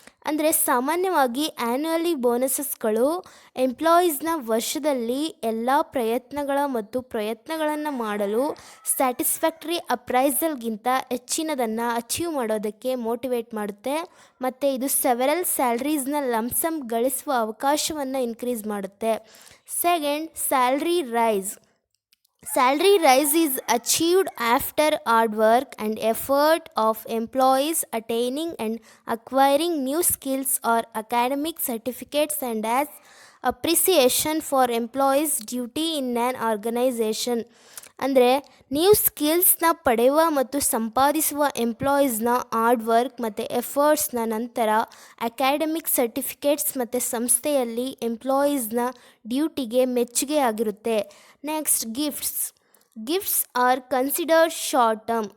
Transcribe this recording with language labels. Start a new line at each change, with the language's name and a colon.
Kannada: ಅಂದರೆ ಸಾಮಾನ್ಯವಾಗಿ ಆ್ಯನ್ಯುವಲಿ ಬೋನಸಸ್ಗಳು ಎಂಪ್ಲಾಯೀಸ್ನ ವರ್ಷದಲ್ಲಿ ಎಲ್ಲ ಪ್ರಯತ್ನಗಳನ್ನು ಮಾಡಲು ಸ್ಯಾಟಿಸ್ಫ್ಯಾಕ್ಟರಿ ಅಪ್ರೈಸಲ್ಗಿಂತ ಹೆಚ್ಚಿನದನ್ನು ಅಚೀವ್ ಮಾಡೋದಕ್ಕೆ ಮೋಟಿವೇಟ್ ಮಾಡುತ್ತೆ ಮತ್ತು ಇದು ಸೆವೆರಲ್ ಸ್ಯಾಲ್ರೀಸ್ನ ಲಂಪ್ಸಮ್ ಗಳಿಸುವ ಅವಕಾಶವನ್ನು ಇನ್ಕ್ರೀಸ್ ಮಾಡುತ್ತೆ.
English: Second, salary rise. Salary rise is achieved after hard work and effort of employees attaining and acquiring new skills or academic certificates and as appreciation for employees' duty in an organization.
Kannada: ಅಂದರೆ ನೀವು ಸ್ಕಿಲ್ಸ್ನ ಪಡೆಯುವ ಮತ್ತು ಸಂಪಾದಿಸುವ ಎಂಪ್ಲಾಯೀಸ್ನ hard work ಮತ್ತು ಎಫರ್ಟ್ಸ್ನ ನಂತರ academic certificates ಮತ್ತು ಸಂಸ್ಥೆಯಲ್ಲಿ ಎಂಪ್ಲಾಯೀಸ್ನ ಡ್ಯೂಟಿಗೆ ಮೆಚ್ಚುಗೆ ಆಗಿರುತ್ತೆ.
English: Next, gifts are considered short term.